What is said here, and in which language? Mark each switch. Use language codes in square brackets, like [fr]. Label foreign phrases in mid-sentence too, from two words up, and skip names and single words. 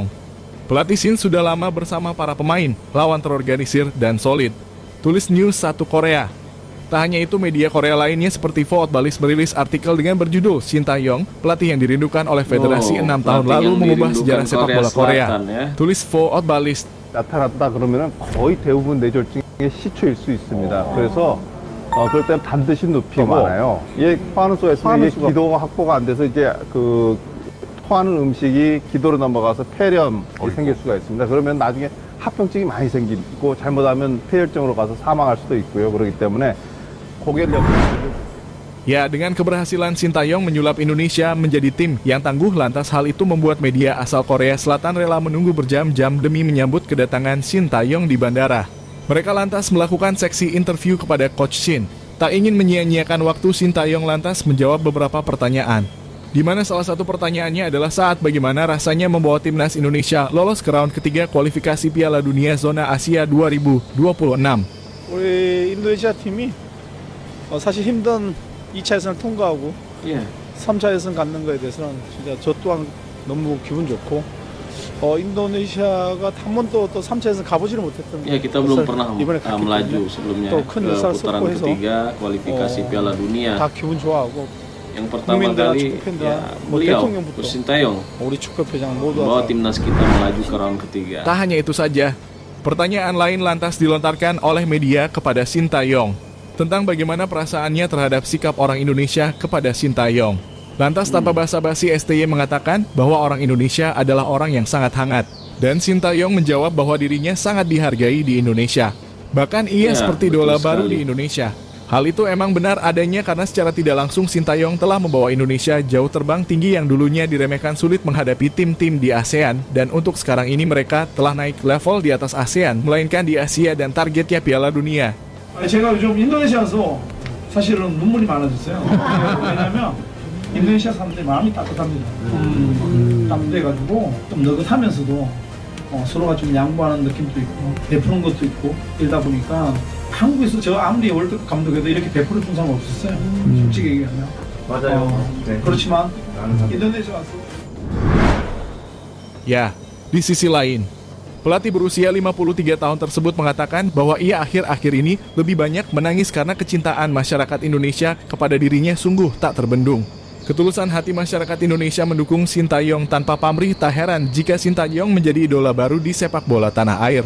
[id] Pelatih Shin sudah lama bersama para pemain, lawan terorganisir dan solid. Tulis News 1 Korea. Tak hanya itu, media Korea lainnya seperti Footballist merilis artikel dengan berjudul Shin Tae-yong, pelatih yang dirindukan oleh federasi 6 tahun lalu mengubah sejarah sepak bola Korea. Tulis Footballist. [ko] 나타났다 그러면은 거의 대부분 뇌졸중의 시초일 수 있습니다. 그래서 그럴 때는 반드시 눕히고 많아요. 이게 토하는 쏘에서 이게 기도가 확보가 안 돼서 이제 그 토하는 음식이 기도로 넘어가서 폐렴이 생길 수가 있습니다. 그러면 나중에 합병증이 많이 생기고 잘못하면 폐혈증으로 가서 사망할 수도 있고요. 그렇기 때문에 고개를 [id] Ya, dengan keberhasilan Shin Tae-yong menyulap Indonesia menjadi tim yang tangguh, lantas hal itu membuat media asal Korea Selatan rela menunggu berjam-jam demi menyambut kedatangan Shin Tae-yong di bandara. Mereka lantas melakukan seksi interview kepada Coach Shin. Tak ingin menyia-nyiakan waktu, Shin Tae-yong lantas menjawab beberapa pertanyaan. Di mana salah satu pertanyaannya adalah saat bagaimana rasanya membawa timnas Indonesia lolos ke round ketiga kualifikasi Piala Dunia Zona Asia 2026. [ko] 우리 인도네시아 팀이 사실 힘든 2차 예선을 통과하고 3차 예선 갖는 거에 대해서는 진짜 저 또한 너무 기분 좋고 인도네시아가 한 번도 또 3차 예선 가보지를 못했던 [id] ya kita belum pernah melaju sebelumnya ke putaran ketiga kualifikasi Piala Dunia. [ko] 다 기분 좋아하고 [id] yang pertama kali ya beliau Shin Tae-yong [ko] 우리 축구협회장 모두 [id] membawa timnas kita melaju ke round ketiga. Tak hanya itu saja, pertanyaan lain lantas dilontarkan oleh media kepada Shin Tae-yong tentang bagaimana perasaannya terhadap sikap orang Indonesia kepada Shin Tae-yong. Lantas tanpa basa-basi, STY mengatakan bahwa orang Indonesia adalah orang yang sangat hangat. Dan Shin Tae-yong menjawab bahwa dirinya sangat dihargai di Indonesia. Bahkan ia seperti idola baru di Indonesia. Hal itu emang benar adanya karena secara tidak langsung Shin Tae-yong telah membawa Indonesia jauh terbang tinggi yang dulunya diremehkan sulit menghadapi tim-tim di ASEAN. Dan untuk sekarang ini mereka telah naik level di atas ASEAN, melainkan di Asia dan targetnya Piala Dunia. [ko] 제가 요즘 인도네시아 와서 사실은 눈물이 많아졌어요. 왜냐면 인도네시아 사람들이 마음이 따뜻합니다. 따뜻해가지고 좀 느긋하면서도 서로가 좀 양보하는 느낌도 있고 베푸는 것도 있고 이러다 보니까 한국에서 저 아무리 월드컵 감독해도 이렇게 100% 충성 없었어요. 솔직히 얘기하면. 맞아요. 그렇지만 인도네시아 와서 [id] Ya, di sisi lain, pelatih berusia 53 tahun tersebut mengatakan bahwa ia akhir-akhir ini lebih banyak menangis karena kecintaan masyarakat Indonesia kepada dirinya sungguh tak terbendung. Ketulusan hati masyarakat Indonesia mendukung Shin Tae-yong tanpa pamrih, tak heran jika Shin Tae-yong menjadi idola baru di sepak bola tanah air.